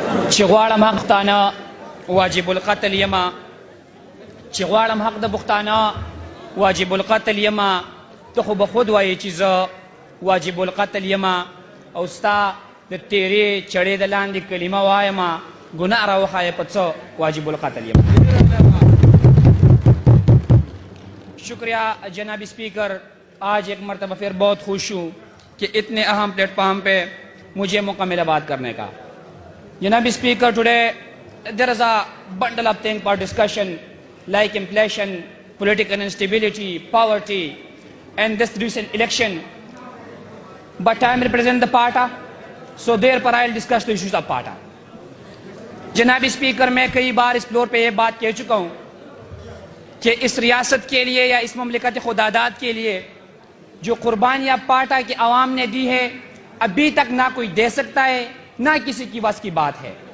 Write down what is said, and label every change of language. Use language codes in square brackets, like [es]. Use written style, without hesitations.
[ps] چغواړم حق تانه واجب القتل یما چغواړم حق د بختانه واجب القتل یما ته خو به خود وایې چې زه واجب القتل یما او ستا د تیرې چړې د لاندې کلمه وایمه گناہ را وښایه په څه واجب القتل یما. [ur] شکریہ جناب اسپیکر، آج ایک مرتبہ پھر بہت خوش ہوں کہ اتنے اہم پلیٹ فارم پہ مجھے مکمل بات کرنے کا. جناب speaker, [en] today there is a bundle of things for discussion like inflation, political instability, poverty and this recent election. But I am representing the party, so therefore I will discuss the issues of party. [ur] جناب speaker, میں کئی بار اس floor پہ یہ بات کہہ چکا ہوں کہ اس ریاست کے لیے یا اس مملکت خداداد کے لیے جو قربانیاں پارٹا کی عوام نے دی ہے ابھی تک نہ کوئی دے سکتا ہے نہ کسی کی بس کی بات ہے.